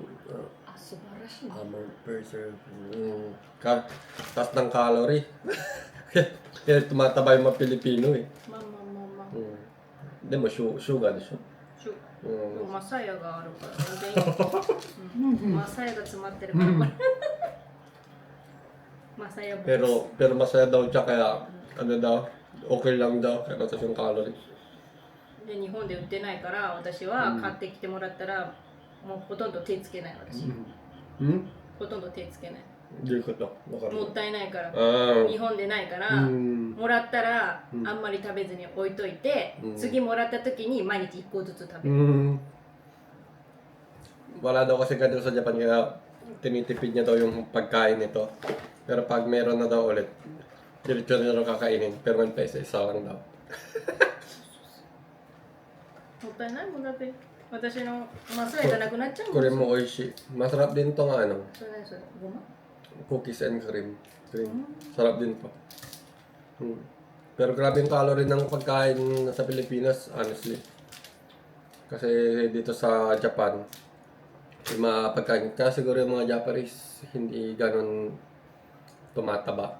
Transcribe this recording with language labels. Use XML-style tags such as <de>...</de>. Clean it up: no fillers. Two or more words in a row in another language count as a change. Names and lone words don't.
<ja>あ、素晴らしいね。</ja> <en>Per serving.</en> <tl>Taas ng calorie. Kaya tumataba yung mga Pilipino eh.</tl> <ja>まあまあまあまあ。でもsugar でしょ。シュでもマサヤがあるから全然いい、マサヤが詰まってるからこれマサヤボックス</ja> <tl>Pero masaya daw siya kaya ano daw, okay lang daw kaya mataas yung calorie.</tl> <ja>で日本で売ってないから私は買ってきてもらったら、もうほとんど手つけない私、ほとんど手つけない</ja> <tl>Hindi ko to.</tl> <ja>もったいないから、 Ah. 日本でないから、もらったら、あんまり食べずに置いといて、次もらった時に毎日1個ずつ食べる、</ja> <tl>Wala daw kasi ganito sa Japan kaya tinitipid niya daw yung pagkain nito. Pero pag meron na daw ulit, diretso na daw kakainin. Pero man pa isa-isa lang daw.</tl> <ja>もったいないもんだって私のマサヤがなくなっちゃうもん</ja> <tl>Kurin mo oishi. Masarap din to nga ano,</tl> <ja>それ何それごま</ja> <en>cookies and cream.</en> <tl>Sarap din to. Pero grabe yung calorie ng pagkain sa Pilipinas, honestly. Kasi dito sa Japan, yung mga pagkain, kaya siguro yung mga Japanese hindi ganun tumataba.</tl>